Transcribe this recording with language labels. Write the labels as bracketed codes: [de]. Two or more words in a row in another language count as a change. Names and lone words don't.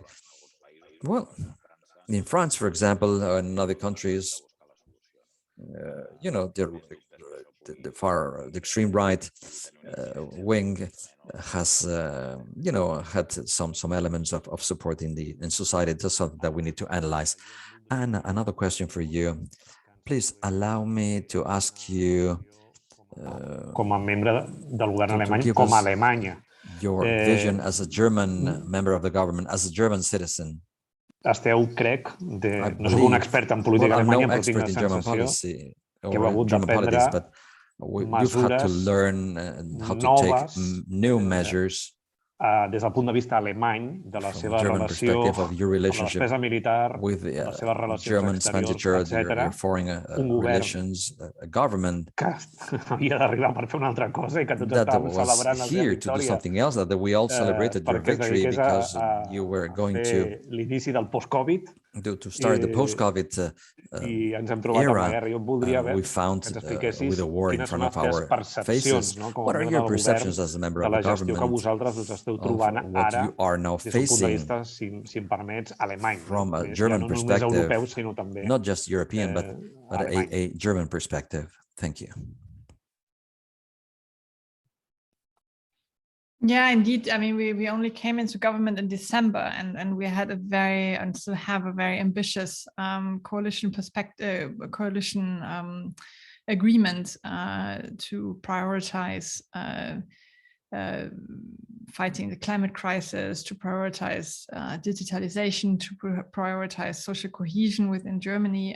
[en] Well, in France, for example, and in other countries, you know, the extreme right wing has, you know, had some elements of support in society. That's something that we need to analyze. And another question for you, please allow me to ask you, [ca] com a membre del govern alemany, [en] give [ca] com a [en] us [ca] Alemanya. [en] your vision as a German member of the government, as a German citizen. [ca] Esteu, crec, [en] I [ca] no soc un [en] believe, [ca] expert en política [en] well, I'm no [ca] alemanya, però tinc la [en] expert in German [ca] sensació [en] policy [ca] que heu [en] or [ca] hagut [en] German [ca] de [en] politics, [ca] prendre [en] but you've had to [ca] mesures [en] learn how to take [ca] noves [en] new measures [ca] des del punt de vista alemany, de la [en] from [ca] seva [en] a German [ca] relació [en] perspective of your [ca] amb la [en] relationship [ca] despesa militar, [en] with [ca] de les seves relacions [en] German [ca] exteriors, [en] expenditure, [ca] etc. [en] your foreign [ca] Un govern [en] relations, a government [ca] que havia d'arribar per fer una altra cosa i que tots [en] that [ca] estàvem [en] was [ca] celebrant la seva [en] here to do [ca] victòria [en] something else, that we all celebrated your [ca] perquè es [en] victory [ca] dediqués [en] because [ca] a [en] you were going [ca] fer l'inici del post-Covid [en] to start the post-COVID [ca] i ens hem trobat amb la [en] era. [ca] guerra. Jo voldria [en] We found [ca] que ens expliquessis [en] with a war in [ca] quines [en] front [ca] són [en] of [ca] les teves [en] our [ca] percepcions, [en] faces. [ca] no? Com a [en] What are [ca] membre [en] your [ca] del govern, [en] perceptions as a member [ca] de [en] of [ca] la [en] the [ca] gestió que [en] government [ca] vosaltres us esteu [en] of [ca] trobant [en] what [ca] ara [en] you are now [ca] des d'un punt de [en] facing [ca] vista, si em permets, alemany. [en] from a [ca] Ja [en] German [ca] no només [en] perspective, [ca] europeu, sinó també [en] not just European, but [ca] alemany. [en] a German perspective? Thank you. Yeah, indeed. I mean, we only came into government in December, and we had and still have a very ambitious coalition agreement to prioritize fighting the climate crisis, to prioritize digitalization, to prioritize social cohesion within Germany.